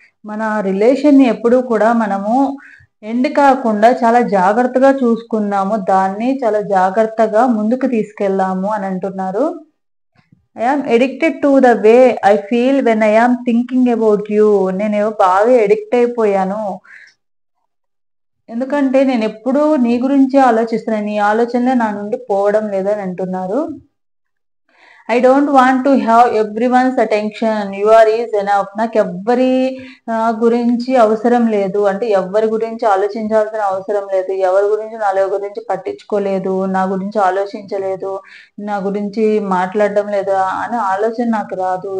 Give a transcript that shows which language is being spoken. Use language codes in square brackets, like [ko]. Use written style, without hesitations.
[te] మన రిలేషన్ని ఎప్పుడూ కూడా మనము ఎండ్ కాకుండా చాలా జాగ్రత్తగా చూసుకున్నాము, దాన్ని చాలా జాగ్రత్తగా ముందుకు తీసుకెళ్లాము అని అంటున్నారు. [en] I am addicted to the way I feel when I am thinking about you. [te] నేను బాగా ఎడిక్ట్ అయిపోయాను, ఎందుకంటే నేను ఎప్పుడూ నీ గురించి ఆలోచిస్తున్నాను, నీ ఆలోచనలే నా నుండి పోవడం లేదని అంటున్నారు. [en] I don't want to have everyone's attention, you are is enough. [te] నాకు ఎవ్వరి గురించి అవసరం లేదు, అంటే ఎవరి గురించి ఆలోచించాల్సిన అవసరం లేదు, ఎవరి గురించి నాలో గురించి పట్టించుకోలేదు, నా గురించి ఆలోచించలేదు, నా గురించి మాట్లాడడం లేదు అనే ఆలోచన నాకు రాదు.